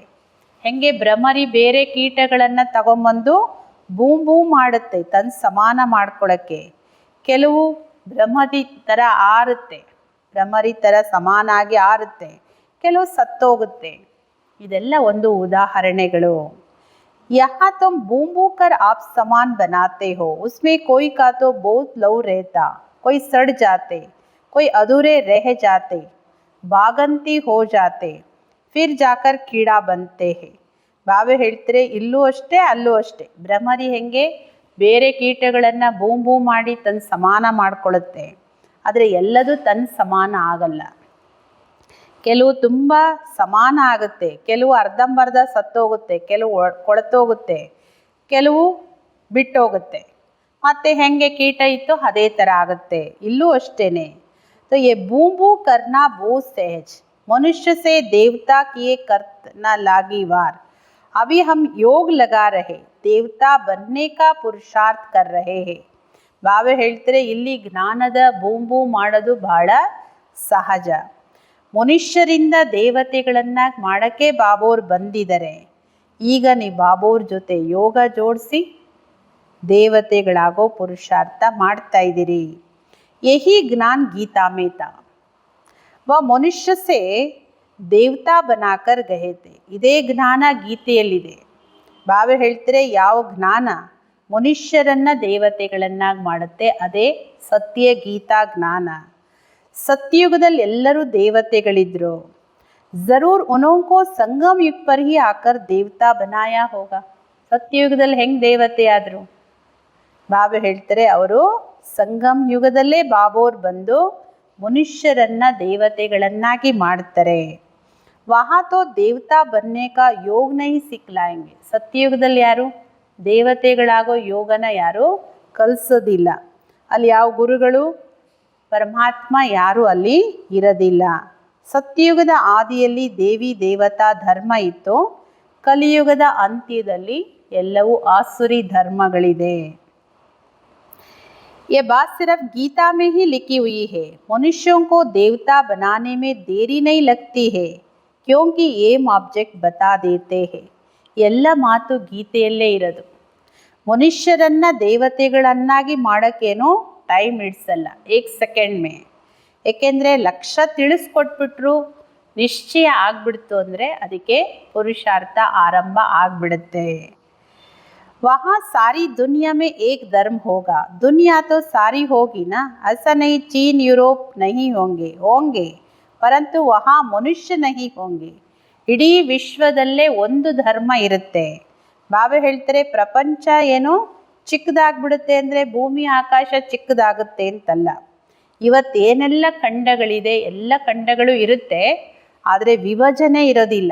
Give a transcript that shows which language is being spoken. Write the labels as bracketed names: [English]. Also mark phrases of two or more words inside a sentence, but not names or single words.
[Kannada] ಹೆಂಗೆ ಭ್ರಮರಿ ಬೇರೆ ಕೀಟಗಳನ್ನು ತಗೊಂಬಂದು ಬೂ ಮಾಡುತ್ತೆ ತನ್ನ ಸಮಾನ ಮಾಡ್ಕೊಳ್ಳೋಕ್ಕೆ. ಕೆಲವು ಭ್ರಮರಿ ಥರ ಆರುತ್ತೆ, ಭ್ರಮರಿ ಥರ ಸಮಾನಾಗಿ ಆರುತ್ತೆ, ಕೆಲವು ಸತ್ತೋಗುತ್ತೆ. ಇದೆಲ್ಲ ಒಂದು ಉದಾಹರಣೆಗಳು. [Hindi] यहाँ तुम बूंबू कर आप समान बनाते हो, उसमें कोई का तो बहुत लव रहता, कोई सड़ जाते, कोई अधूरे रह जाते, बागंती हो जाते, फिर जाकर कीड़ा बनते हैं. [Kannada] ಬಾಬಾ ಹೇಳ್ತಾರೆ ಇಲ್ಲೂ ಅಷ್ಟೇ ಅಲ್ಲೂ ಅಷ್ಟೇ. ಭ್ರಮರಿ ಹೆಂಗೆ ಬೇರೆ ಕೀಟಗಳನ್ನು ಬೂಮ್ ಬೂಮ್ ಮಾಡಿ ತನ್ನ ಸಮಾನ ಮಾಡಿಕೊಳ್ಳುತ್ತೆ. ಆದರೆ ಎಲ್ಲದೂ ತನ್ನ ಸಮಾನ ಆಗಲ್ಲ. ಕೆಲವು ತುಂಬ ಸಮಾನ ಆಗುತ್ತೆ, ಕೆಲವು ಅರ್ಧಂಬರ್ಧ ಸತ್ತೋಗುತ್ತೆ, ಕೆಲವು ಕೊಳೆತೋಗುತ್ತೆ, ಕೆಲವು ಬಿಟ್ಟೋಗುತ್ತೆ. ಮತ್ತು ಹೆಂಗೆ ಕೀಟ ಇತ್ತು ಅದೇ ಥರ ಆಗುತ್ತೆ. ಇಲ್ಲೂ ಅಷ್ಟೇ. [Hindi] तो ये बूं बूं करना बहुत सहज, मनुष्य से देवता किए करत न लागी वार. अभी हम योग लगा रहे, देवता बनने का पुरुषार्थ कर रहे हैं. [Kannada] ಬಾಬಾ ಹೇಳ್ತಾರೆ ಇಲ್ಲಿ ಜ್ಞಾನದ ಬೂಂಬೂ ಮಾಡೋದು ಬಹಳ ಸಹಜ. ಮನುಷ್ಯರಿಂದ ದೇವತೆಗಳನ್ನು ಮಾಡೋಕ್ಕೆ ಬಾಬೋರು ಬಂದಿದ್ದಾರೆ. ಈಗ ನೀವು ಬಾಬೋರ ಜೊತೆ ಯೋಗ ಜೋಡಿಸಿ ದೇವತೆಗಳಾಗೋ ಪುರುಷಾರ್ಥ ಮಾಡ್ತಾ ಇದ್ದೀರಿ. [Hindi] यही ज्ञान गीता में था. वह मनुष्य से देवता बनाकर गए थे. [Kannada] ಇದೇ ಜ್ಞಾನ ಗೀತೆಯಲ್ಲಿದೆ. ಬಾಬಾ ಹೇಳ್ತಾರೆ ಯಾವ ಜ್ಞಾನ ಮನುಷ್ಯರನ್ನು ದೇವತೆಗಳನ್ನಾಗಿ ಮಾಡುತ್ತೆ ಅದೇ ಸತ್ಯ ಗೀತಾ ಜ್ಞಾನ. ಸತ್ಯಯುಗದಲ್ಲಿ ಎಲ್ಲರೂ ದೇವತೆಗಳಿದ್ರು. [Hindi] ज़रूर उनको संगम युग पर ही आकर देवता बनाया होगा. [Kannada] ಸತ್ಯಯುಗದಲ್ಲಿ ಹೆಂಗೆ ದೇವತೆ ಆದರು? ಬಾಬಾ ಹೇಳ್ತಾರೆ ಅವರು ಸಂಗಮ್ ಯುಗದಲ್ಲೇ ಬಾಬೋರು ಬಂದು ಮನುಷ್ಯರನ್ನ ದೇವತೆಗಳನ್ನಾಗಿ ಮಾಡ್ತಾರೆ. [Hindi] वहाँ तो देवता बनने का योग नहीं सिखलाएंगे. [Kannada] ಸತ್ಯಯುಗದಲ್ಲಿ ಯಾರು ದೇವತೆಗಳಾಗೋ ಯೋಗನ ಯಾರು ಕಲಿಸೋದಿಲ್ಲ. ಅಲ್ಲಿ ಯಾವ ಗುರುಗಳು ಪರಮಾತ್ಮ ಯಾರು ಅಲ್ಲಿ ಇರೋದಿಲ್ಲ. ಸತ್ಯಯುಗದ ಆದಿಯಲ್ಲಿ ದೇವಿ ದೇವತಾ ಧರ್ಮ ಇತ್ತು. ಕಲಿಯುಗದ ಅಂತ್ಯದಲ್ಲಿ ಎಲ್ಲವೂ ಆಸುರಿ ಧರ್ಮಗಳಿದೆ. [Hindi] ये बात सिर्फ गीता में ही लिखी हुई है. मनुष्यों को देवता बनाने में देरी नहीं लगती है क्योंकि ये ऑब्जेक्ट बता देते हैं. [Kannada] ಎಲ್ಲ ಮಾತು ಗೀತೆಯಲ್ಲೇ ಇರೋದು. ಮನುಷ್ಯರನ್ನ ದೇವತೆಗಳನ್ನಾಗಿ ಮಾಡೋಕ್ಕೇನೋ ಟೈಮ್ ಹಿಡಿಸಲ್ಲ, 1 ಸೆಕೆಂಡ್ ಮೇ. ಏಕೆಂದರೆ ಲಕ್ಷ್ಯ ತಿಳಿಸ್ಕೊಟ್ಬಿಟ್ರು ನಿಶ್ಚಯ ಆಗ್ಬಿಡ್ತು ಅಂದರೆ ಅದಕ್ಕೆ ಪುರುಷಾರ್ಥ ಆರಂಭ ಆಗಿಬಿಡುತ್ತೆ. [Hindi] वहाँ सारी दुनिया में एक धर्म होगा. दुनिया तो सारी होगी ना, ऐसा नहीं चीन यूरोप नहीं होंगे परंतु वहाँ मनुष्य नहीं होंगे. [Kannada] ಇಡೀ ವಿಶ್ವದಲ್ಲೇ ಒಂದು ಧರ್ಮ ಇರುತ್ತೆ. ಬಾಬಾ ಹೇಳ್ತಾರೆ ಪ್ರಪಂಚ ಏನೋ ಚಿಕ್ಕದಾಗ್ಬಿಡುತ್ತೆ ಅಂದರೆ ಭೂಮಿ ಆಕಾಶ ಚಿಕ್ಕದಾಗುತ್ತೆ ಅಂತಲ್ಲ. ಇವತ್ತೇನೆಲ್ಲ ಖಂಡಗಳಿದೆ ಎಲ್ಲ ಖಂಡಗಳು ಇರುತ್ತೆ, ಆದರೆ ವಿಭಜನೆ ಇರೋದಿಲ್ಲ.